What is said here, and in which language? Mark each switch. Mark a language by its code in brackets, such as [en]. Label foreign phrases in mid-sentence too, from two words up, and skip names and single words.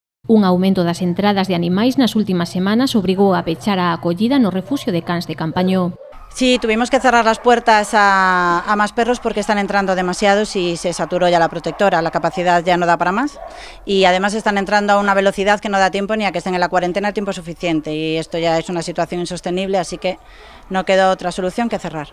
[gl] Un aumento das entradas de animais nas últimas semanas obrigou a pechar a acollida no refuxio de cans de Campañó. [es] Sí, tuvimos que cerrar las puertas a más perros porque están entrando demasiados y se saturó ya la protectora, la capacidad ya no da para más y además están entrando a una velocidad que no da tiempo ni a que estén en la cuarentena tiempo suficiente y esto ya es una situación insostenible, así que no quedó otra solución que cerrar.